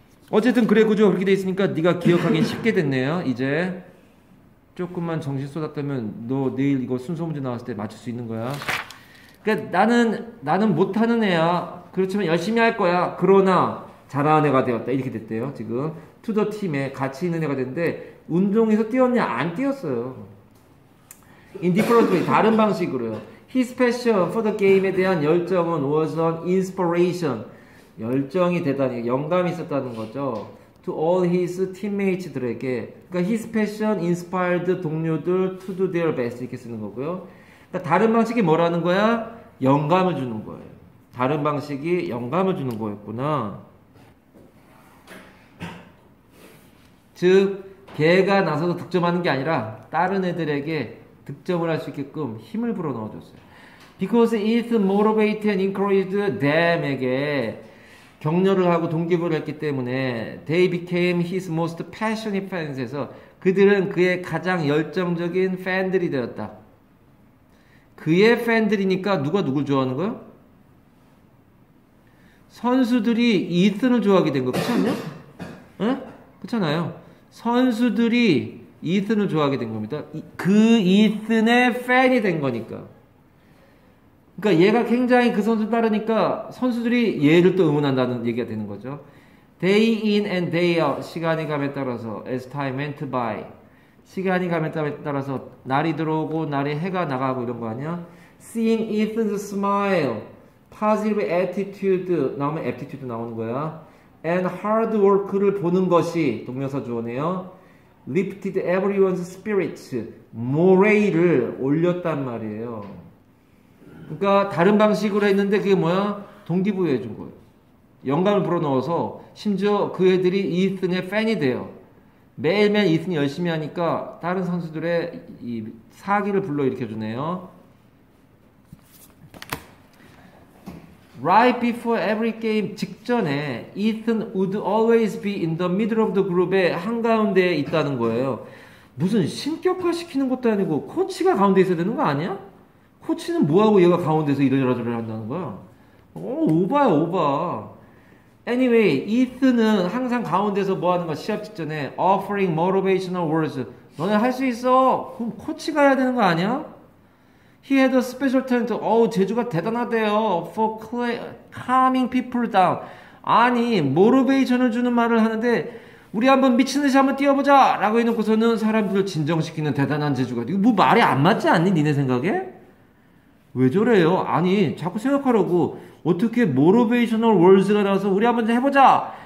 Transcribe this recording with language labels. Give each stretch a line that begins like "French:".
Korean: 어쨌든 그래 구조가 그렇게 돼 있으니까 네가 기억하기 쉽게 됐네요. 이제 조금만 정신 쏟았다면 너 내일 이거 순서 문제 나왔을 때 맞출 수 있는 거야. 그러니까 나는 못하는 애야. 그렇지만 열심히 할 거야. 그러나 잘하는 애가 되었다. 이렇게 됐대요. 지금 투더 팀에 가치 있는 애가 됐는데 운동에서 뛰었냐? 안 뛰었어요.
English: In different way.
Korean: 다른 방식으로요.
English: His passion for the game
Korean: 에 대한 열정은
English: was an inspiration.
Korean: 열정이 대단히 영감이 있었다는 거죠.
English: To all his teammates
Korean: 들에게. 그러니까
English: his passion inspired 동료들 to do their best
Korean: 이렇게 쓰는 거고요. 그러니까 다른 방식이 뭐라는 거야? 영감을 주는 거예요. 다른 방식이 영감을 주는 거였구나. 즉 걔가 나서서 득점하는 게 아니라 다른 애들에게 득점을 할 수 있게끔 힘을 불어 넣어줬어요.
English: Because it motivated and encouraged them
Korean: 에게 격려를 하고 동기부여를 했기 때문에
English: they became his most passionate fans
Korean: 에서 그들은 그의 가장 열정적인 팬들이 되었다. 그의 팬들이니까 누가 누굴 좋아하는 거야? 선수들이 이튼을 좋아하게 된 거 그렇지 않냐? 에? 그렇잖아요. 선수들이 이튼을 좋아하게 된 겁니다. 그 이튼의 팬이 된 거니까. 그러니까 얘가 굉장히 그 선수 따르니까 선수들이 얘를 또 응원한다는 얘기가 되는 거죠.
English: Day in and day out.
Korean: 시간이 감에 따라서
English: as time went by.
Korean: 시간이 감에 따라서 날이 들어오고 날이 해가 나가고 이런 거 아니야?
English: Seeing Ethan's smile, positive attitude 나오면 aptitude
Korean: 나오는 거야.
English: And hard work
Korean: 를 보는 것이 동명사 주어네요.
English: Lifted everyone's spirits, morale
Korean: 을 올렸단 말이에요. 그러니까 다른 방식으로 했는데 그게 뭐야? 동기부여해 준 거예요. 영감을 불어넣어서 심지어 그 애들이 이튼의 팬이 돼요. 매일매일 이튼이 열심히 하니까 다른 선수들의 이 사기를 불러일으켜 주네요.
English: Right before every game 직전에 Ethan would always be in the middle of the group
Korean: 의 한가운데에 있다는 거예요. 무슨 신격화 시키는 것도 아니고 코치가 가운데 있어야 되는 거 아니야? 코치는 뭐하고 얘가 가운데서 이러저러 한다는 거야? 오바야 오바. Anyway, Ethan은 항상 가운데서 뭐 하는 거야? 시합 직전에
English: offering motivational words.
Korean: 너네 할 수 있어. 그럼 코치가 해야 되는 거 아니야?
English: He had a special talent.
Korean: 제주가 대단하대요.
English: For calming people down.
Korean: 아니, 모티베이션을 주는 말을 하는데 우리 한번 미친 듯이 한번 뛰어보자 라고 해놓고서는 사람들을 진정시키는 대단한 재주가. 이거 뭐 말이 안 맞지 않니? 니네 생각에? 왜 저래요? 아니, 자꾸 생각하라고. 어떻게 모티베이셔널 월즈가 나와서 우리 한번 해보자.